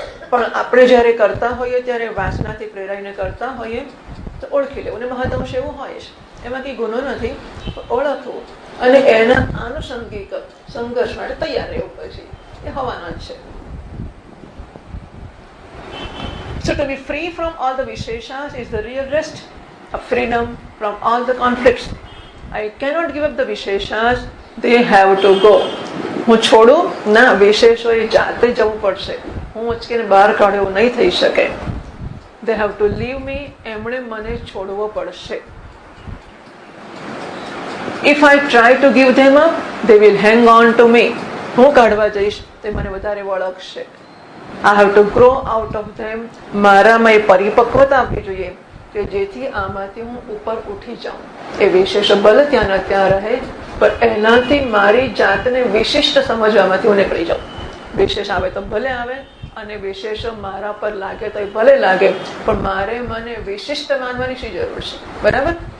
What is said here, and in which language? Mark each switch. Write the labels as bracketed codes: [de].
[gu] પણ આપણે જયારે કરતા હોઈએ ત્યારે વાસનાથી પ્રેરાઈને કરતા હોઈએ તો ઓળખી લેવું. અને મહદંશ એવું હોય છે, એમાં કઈ ગુનો નથી, ઓળખવું અને એના આનુષંગિક સંઘર્ષ માટે તૈયાર રહેવું પછી એ હોવાના જ છે. [en] So to be free from all the visheshas is the real rest, a freedom from all the conflicts. I cannot give up the visheshas, they have to go. [gu] હું છોડું ના, વિશેષો એ જાતે જવું પડશે. હું ઉચકીને બહાર કાઢું એવું નહીં થઈ શકે. [en] They have to leave me, [gu] એમણે મને છોડવો પડશે. [en] If I try to give them up, they will hang on to me. [gu] હું કાઢવા જઈશ તે મને વધારે વળગશે. [en] I have to grow out of them. [gu] મારામાં એ પરિપક્વતા આપવી જોઈએ કે જેથી આમાંથી હું ઉપર ઉઠી જાઉં. એ વિશેષ ભલે ત્યાં ને ત્યાં રહે, પણ એનાથી મારી જાતને વિશિષ્ટ સમજવામાંથી હું નીકળી જાઉં. વિશેષ આવે તો ભલે આવે, અને વિશેષો મારા પર લાગે તો ભલે લાગે, પણ મારે મને વિશિષ્ટ માનવાની શી જરૂર છે? બરાબર.